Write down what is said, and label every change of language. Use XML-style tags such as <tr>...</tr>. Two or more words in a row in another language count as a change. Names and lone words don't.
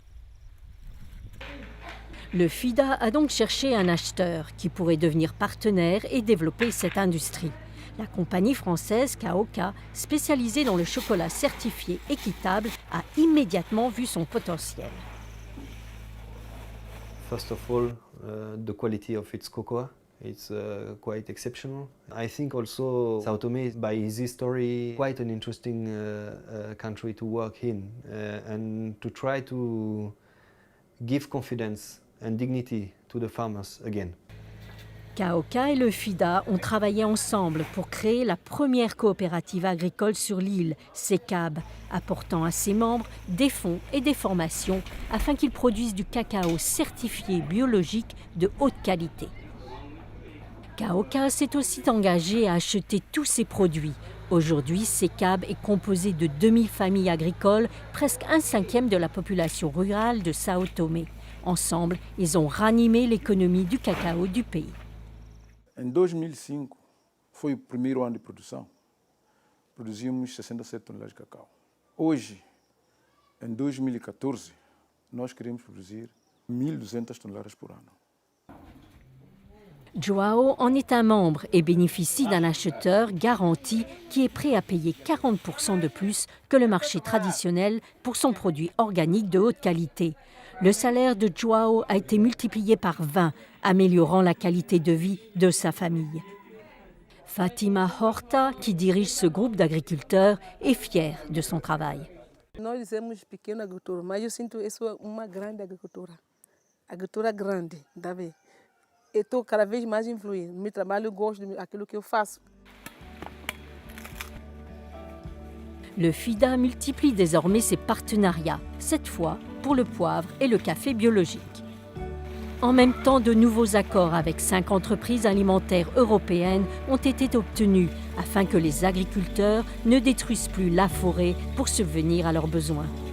<fr>Le FIDA a donc cherché un acheteur qui pourrait devenir partenaire et développer cette industrie. La compagnie française Kaoka, spécialisée dans le chocolat certifié équitable, a immédiatement vu son potentiel.</fr> <en>First of all, the quality of its cocoa, it's quite exceptional. I think also Sao Tomé is, by its history, quite an interesting country to work in and to try to give confidence and dignity to the farmers again.</en> <fr>Kaoka et le FIDA ont travaillé ensemble pour créer la première coopérative agricole sur l'île, CECAB, apportant à ses membres des fonds et des formations afin qu'ils produisent du cacao certifié biologique de haute qualité. Kaoka s'est aussi engagé à acheter tous ses produits. Aujourd'hui, CECAB est composé de 2000 familles agricoles, presque 1/5 de la population rurale de Sao Tomé. Ensemble, ils ont ranimé l'économie du cacao du pays.</fr> <pt>Em 2005, foi o primeiro ano de produção. Produzimos 67 toneladas de cacau. Hoje, em 2014, nós queremos produzir 1.200 toneladas por ano.</pt> <fr>João en est un membre et bénéficie d'un acheteur garanti qui est prêt à payer 40% de plus que le marché traditionnel pour son produit organique de haute qualité. Le salaire de João a été multiplié par 20, améliorant la qualité de vie de sa famille. Fatima Horta, qui dirige ce groupe d'agriculteurs, est fière de son travail.</fr> <pt>Nós dizemos pequena agricultura, mas eu sinto isso é uma grande agricultura. Agricultura grande, tá vendo? Eu estou cada vez mais influindo. No meu trabalho eu gosto daquilo que eu faço.</pt> <fr>Le FIDA multiplie désormais ses partenariats, cette fois pour le poivre et le café biologique. En même temps, de nouveaux accords avec 5 entreprises alimentaires européennes ont été obtenus afin que les agriculteurs ne détruisent plus la forêt pour subvenir à leurs besoins.</fr>